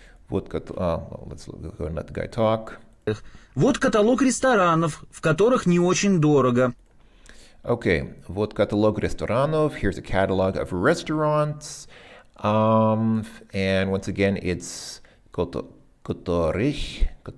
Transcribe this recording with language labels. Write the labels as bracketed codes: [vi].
[en] Let's go and let the guy talk. [ru] Вот каталог ресторанов, в которых не очень дорого. Okay, вот каталог ресторанов. [en] Here's a catalog of restaurants. And once again, it's которых.